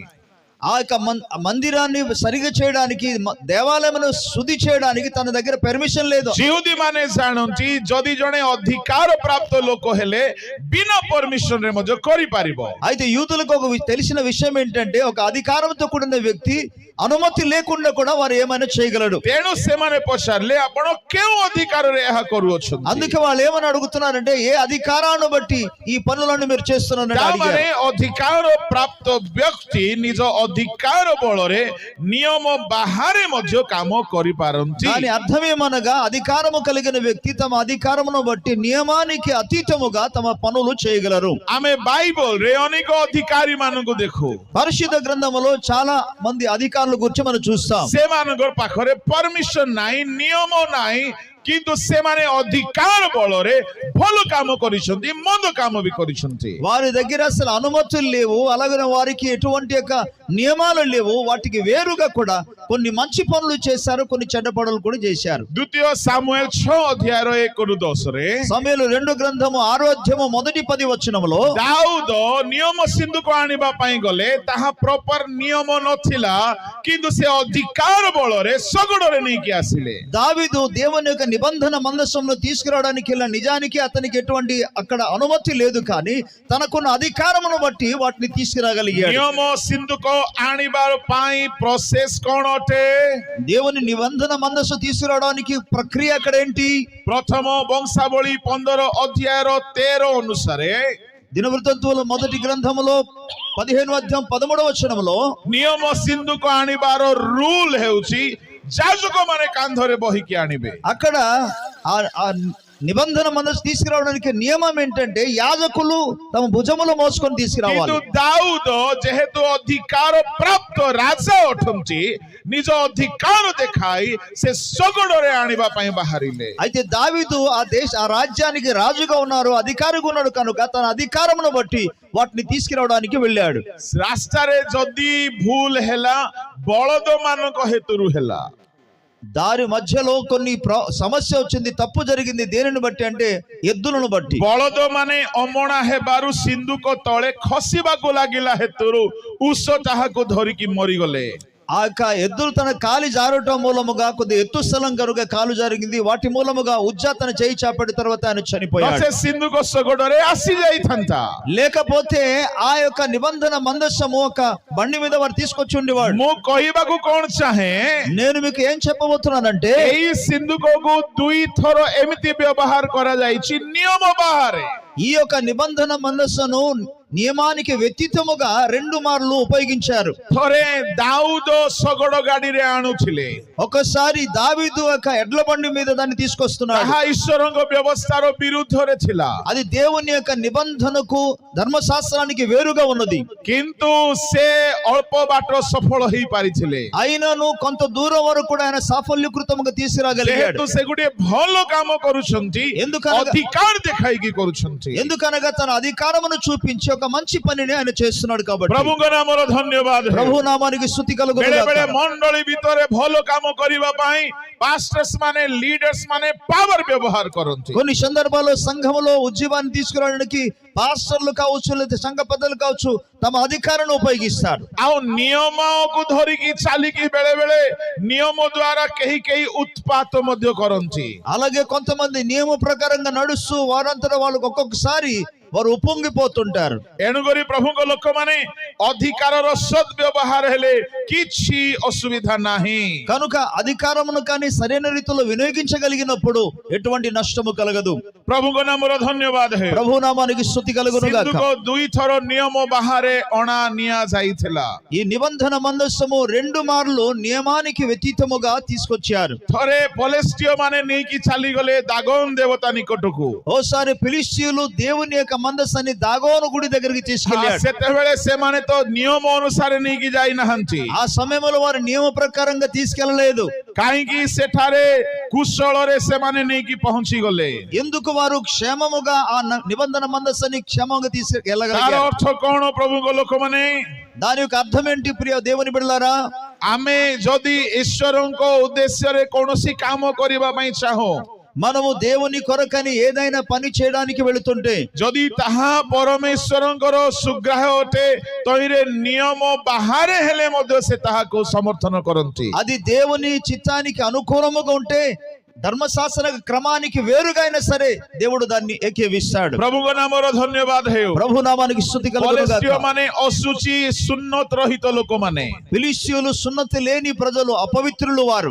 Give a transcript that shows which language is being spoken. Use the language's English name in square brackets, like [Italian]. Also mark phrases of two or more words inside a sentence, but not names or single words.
[Telugu] ఆ యొక్క మందిరాన్ని సరిగా చేయడానికి దేవాలయమును శుద్ధి చేయడానికి తన దగ్గర పర్మిషన్ లేదు. [Odia] ଜିହୁଦୀ ମାନେ ଜାଣନ୍ତି ଯଦି ଜଣେ ଅଧିକାର ପ୍ରାପ୍ତ ଲୋକ ହେଲେ ବିନା ପରମିଶନରେ ମଧ୍ୟ କରିପାରିବ. [Telugu] అయితే యూదులకు ఒక తెలిసిన విషయం ఏంటంటే ఒక అధికారంతో కూడిన వ్యక్తి అనుమతి లేకుండా కూడా వారు ఏమైనా చేయగలడు. [Odia] ତେଣୁ ସେମାନେ ପଚାରିଲେ ଆପଣ କେଉଁ ଅଧିକାରରେ ଏହା କରୁଅଛନ୍ତି? [Telugu] అందుకే వాళ్ళు ఏమని అడుగుతున్నారంటే ఏ అధికారాన్ని బట్టి ఈ పనులను మీరు చేస్తున్నారని అడిగారు. [Odia] ତାମାନେ ଅଧିକାର ପ୍ରାପ୍ତ ବ୍ୟକ୍ତି ନିଜ ଅଧିକାର ବଳରେ ନିୟମ ବାହାରେ ମଧ୍ୟ କାମ କରିପାରନ୍ତି. [Telugu] దాని అర్థం ఏమనగా అధికారము కలిగిన వ్యక్తి తమ అధికారమును బట్టి నియమానికి అతీతముగా తమ పనులు చేయగలరు. [Odia] ଆମେ ବାଇବଲରେ ଅନେକ ଅଧିକାରୀ ମାନଙ୍କୁ ଦେଖୁ. [Telugu] పరిశుద్ధ గ్రంథములో చాలా మంది అధికారుల గురించి మనం చూస్తాం. [Odia] ସେମାନଙ୍କର ପାଖରେ ପରମିଶନ ନାହିଁ, ନିୟମ ନାହିଁ, କିନ୍ତୁ ସେମାନେ ଅଧିକାର ବଳରେ ଭଲ କାମ କରିଛନ୍ତି, ମନ୍ଦ କାମ ବି କରିଛନ୍ତି. [Telugu] వారి దగ్గర అసలు అనుమతులు లేవు, అలాగే వారికి ఎటువంటి యొక్క నియమాలు లేవు. వాటికి వేరుగా కూడా కొన్ని మంచి పనులు చేశారు, కొన్ని చెడ్డ పనులు కూడా చేశారు. [Odia] ଦ୍ୱିତୀୟ ସାମୁଏଲ 6 ଅଧ୍ୟାୟର 1-10ରେ [Telugu] సమూయేలు 2 గ్రంథము 6వ అధ్యాయము మొదటి 10 వచనములో [Odia] ଦାଉଦ ନିୟମ ସିନ୍ଧୁକ ଆଣିବା ପାଇଁ ଗଲେ ତାହା ପ୍ରପର ନିୟମ ନଥିଲା, କିନ୍ତୁ ସେ ଅଧିକାର ବଳରେ ଶଗଡ଼ରେ ନେଇକି ଆସିଲେ. [Telugu] దావీదు దేవుని యొక్క నిబంధన మందసంను తీసుకురావడానికి నిజానికి అతనికి ఎటువంటి అక్కడ అనుమతి లేదు, కానీ తనకున్న అధికారమును బట్టి వాటిని తీసుకురాగలిగాడు. [Odia] ନିୟମ ସିନ୍ଧୁକ ଆଣିବା ପାଇଁ ପ୍ରୋସେସ କ'ଣ ଅଟେ? [Telugu] దేవుని నిబంధన మందస్సు తీసుకురావడానికి ప్రక్రియ అక్కడ ఏంటి? [Odia] ପ୍ରଥମ ବଂଶାବଳୀ 15 ଅଧ୍ୟାୟର 13 ଅନୁସାରେ [Telugu] దినవృత్తాంతముల మొదటి గ్రంథములో 15వ అధ్యాయం 13వ వచనములో [Odia] ନିୟମ ସିନ୍ଧୁକ ଆଣିବାର ରୁଲ ହେଉଛି ଯାଜକ ମାନେ କାନ୍ଧରେ ବହିକି ଆଣିବେ. [Telugu] అక్కడ ఆ నిబంధన మనసు తీసుకురావడానికి నియమం ఏంటంటే యాజకులు తమ భుజములో మోసుకొని తీసుకురావాలి. [Odia] କିନ୍ତୁ ଦାଉଦ ଯେହେତୁ ଅଧିକାର ପ୍ରାପ୍ତ ରାଜା ଅଟନ୍ତି, ନିଜ ଅଧିକାର ଦେଖାଇ ସେ ଶଗଡ଼ରେ ଆଣିବା ପାଇଁ ବାହାରିଲେ. [Telugu] అయితే దావీదు ఆ రాజ్యానికి రాజుగా ఉన్నారు, అధికారిగా ఉన్నాడు కనుక తన అధికారమును బట్టి వాటిని తీసుకురావడానికి వెళ్ళాడు. [Odia] ରାସ୍ତାରେ ଯଦି ଭୁଲ ହେଲା ବଳଦ ମାନଙ୍କ ହେତୁରୁ ହେଲା. [Telugu] దారి మధ్యలో కొన్ని సమస్య వచ్చింది, తప్పు జరిగింది. దేనిని బట్టి అంటే ఎద్దులను బట్టి. [Odia] ବଳଦ ମାନେ ଅମଣା ହେବାରୁ ସିନ୍ଧୁକ ତଳେ ଖସିବାକୁ ଲାଗିଲା ହେତୁରୁ ଉଷ ତାହାକୁ ଧରିକି ମରିଗଲେ. [Telugu] ఆ యొక్క ఎద్దులు తన కాలి జారటం మూలముగా కొద్ది ఎత్తు స్థలం కనుక కాలు జరిగింది, వాటి మూలముగా ఉజ్జా తన చేయి చాపడి తర్వాత ఆయన చనిపోయాడు. [Odia] ସେ ସିନ୍ଧୁକ ଶଗଡ଼ରେ ଆସି ଯାଇଥାନ୍ତା. [Telugu] లేకపోతే ఆ యొక్క నిబంధన మందస్సము ఒక బండి మీద వారు తీసుకొచ్చి ఉండేవాడు. [Odia] ମୁଁ କହିବାକୁ କ'ଣ ଚାହେଁ, [Telugu] నేను మీకు ఏం చెప్పబోతున్నానంటే [Odia] ଏଇ ସିନ୍ଧୁକକୁ 2 ଥର ଏମିତି ବ୍ୟବହାର କରାଯାଇଛି ନିୟମ ବାହାରେ. [Telugu] ఈ యొక్క నిబంధన మందస్సును నియమానికి వ్యతిరేకముగా 2 మార్లు ఉపయోగించారు. [Odia] ଥରେ ଦାଉଦ ଶଗଡ଼ ଗାଡ଼ିରେ ଆଣୁଥିଲେ, [Telugu] ఒకసారి దావీదు ఒక ఎడ్ల బండి మీద దాన్ని తీసుకొస్తున్నాడు. [Odia] ତାହା ଈଶ୍ୱରଙ୍କ ବ୍ୟବସ୍ଥାର ବିରୁଦ୍ଧରେ ଥିଲା, [Telugu] అది దేవుని యొక్క నిబంధనకు ధర్మశాస్త్రానికి వేరుగా ఉన్నది. [Odia] କିନ୍ତୁ ସେ ଅଳ୍ପ ବାଟ ସଫଳ ହେଇପାରିଥିଲେ, [Telugu] అయినను కొంత దూరం వరకు కూడా ఆయన సాఫల్యకృతముగా తీసుకురాగలిగాడు. [Odia] ଯେହେତୁ ସେ ଗୋଟିଏ ଭଲ କାମ କରୁଛନ୍ତି, [Telugu] ఎందుకనగా [Odia] ଅଧିକାର ଦେଖାଇକି କରୁଛନ୍ତି। [Telugu] ఎందుకనగా తన అధికారమును చూపించి ఒక మంచి పనిని ఆయన చేస్తున్నాడు కాబట్టి [Odia] ପ୍ରଭୁଙ୍କ ନାମର ଧନ୍ୟବାଦ ହେଉ। [Telugu] ప్రభు నామానికి స్తుతి కలుగును [Odia] ବେଳେ ବେଳେ [Telugu] గాక. [Odia] ମଣ୍ଡଳୀ ଭିତରେ ଭଲ କାମ କରିବା ପାଇଁ ପାଷ୍ଟର୍ସ ମାନେ, ଲିଡର୍ସ ମାନେ ପାୱାର ବ୍ୟବହାର କରନ୍ତି। [Telugu] కొన్ని సందర్భాల్లో సంఘములో ఉద్యమాన్ని తీసుకురావడానికి పాస్టర్లు కావచ్చు లేదా సంఘ పెద్దలు కావచ్చు తమ అధికారాన్ని ఉపయోగిస్తారు. [Odia] ଆଉ ନିୟମକୁ ଧରିକି ଚାଲିକି ବେଳେ ବେଳେ ନିୟମ ଦ୍ୱାରା କେହି କେହି ଉତ୍ପାତ ମଧ୍ୟ କରନ୍ତି। [Telugu] అలాగే కొంతమంది నియమ ప్రకారంగా నడుస్తూ వారంతట వాళ్ళకు ఒక్కొక్కసారి వారు ఉప్పొంగిపోతుంటారు. [Odia] ଏଣୁକରି ପ୍ରଭୁଙ୍କ ଲୋକମାନେ ଅଧିକାରର ସଦ୍ବ୍ୟବହାର ହେଲେ କିଛି ଅସୁବିଧା ନାହିଁ। [Telugu] కనుక అధికారమును కానీ సరైన రీతిలో వినియోగించగలిగినప్పుడు ఎటువంటి నష్టము కలగదు. [Odia] ପ୍ରଭୁଙ୍କ ନାମର ଧନ୍ୟବାଦ ହେଉ। [Telugu] ప్రభు నామానికి స్తుతి కలుగును గాక. [Odia] ସିନ୍ଧୁକ 2 ଥର ନିୟମ ବାହାରେ ଅଣା ନିଆଯାଇଥିଲା। [Telugu] ఈ నిబంధన మందస్సము 2 మార్లు నియమానికి వ్యతిరేకముగా తీసుకొచ్చారు. [Odia] ଥରେ ପଲେଷ୍ଟିୟ ମାନେ ନେଇକି ଚାଲିଗଲେ ଦାଗୋନ ଦେବତା ନିକଟକୁ। [Telugu] ఓసారి ఫిలిష్తీయులు దేవుని యొక్క మందస్సాన్ని దాగోను గుడి దగ్గరికి తీసుకెళ్లారు. [Odia] ସେତେବେଳେ ସେମାନେ ତ ନିୟମ ଅନୁସାରେ ନେଇକି ଯାଇନାହାନ୍ତି, [Telugu] ఆ సమయంలో వారు నియమ ప్రకారంగా తీసుకెళ్లలేదు. [Odia] କାହିଁକି ସେଠାରେ କୁଶଳରେ ସେମାନେ ନେଇକି ପହଞ୍ଚି ଗଲେ। [Telugu] ఎందుకు వారు క్షేమముగా ఆ నిబంధన మందస్సాన్ని క్షేమంగా [Odia] ତାର [Telugu] తీసుకెళ్ళగలిగారు? [Odia] ଅର୍ଥ କଣ ପ୍ରଭୁଙ୍କ ଲୋକମାନେ? [Telugu] దాని యొక్క అర్థం ఏంటి ప్రియ దేవుని బిడ్డలారా? [Odia] ଆମେ ଯଦି ଈଶ୍ୱରଙ୍କ ଉଦ୍ଦେଶ୍ୟରେ କୌଣସି କାମ କରିବା ପାଇଁ ଚାହୁଁ, [Telugu] మనము దేవుని కొరకని ఏదైనా పని చేయడానికి వెళుతుంటే [Odia] ଯଦି ତାହା ପରମେଶ୍ୱରଙ୍କର ସୁଗ୍ରାହ୍ୟ ଅଟେ, ତହିଁରେ ନିୟମ ବାହାରେ ହେଲେ ମଧ୍ୟ ସେ ତାହାକୁ ସମର୍ଥନ କରନ୍ତି। [Telugu] అది దేవుని చిత్తానికి అనుకూలముగా ఉంటే ధర్మశాస్త్ర క్రమానికి వేరుగా అయినా సరే దేవుడు దాన్ని ఏకీవిస్తాడు. [Odia] ପ୍ରଭୁଙ୍କ ନାମର ଧନ୍ୟବାଦ ହେଉ। [Telugu] ప్రభు నామానికి స్తుతి కలుగును గాక. [Odia] ପଲେଷ୍ଟିୟ ମାନେ ଅଶୁଚି ସୁନ୍ନତ ରହିତ ଲୋକମାନେ, [Telugu] ఫిలిష్తీయులు సున్నతి లేని ప్రజలు, అపవిత్రులు వారు.